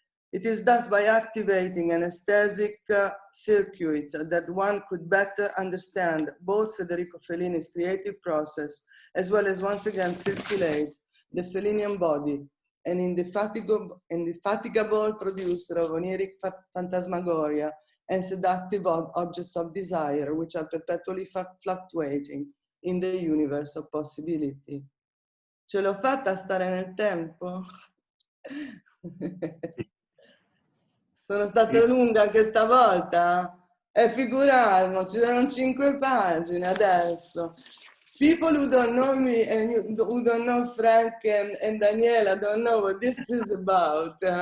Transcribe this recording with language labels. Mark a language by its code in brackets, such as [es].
[en] It is thus by activating an aesthetic circuit that one could better understand both Federico Fellini's creative process as well as once again circulate the Fellinian body, an indefatigable producer of oniric phantasmagoria and seductive objects of desire which are perpetually fluctuating in the universe of possibility. [it] Ce l'ho fatta stare nel tempo? Sono stata lunga anche stavolta? Figurarmo, ci sono 5 pagine adesso. [en] People who don't know me and who don't know Frank and Daniela don't know what this is about.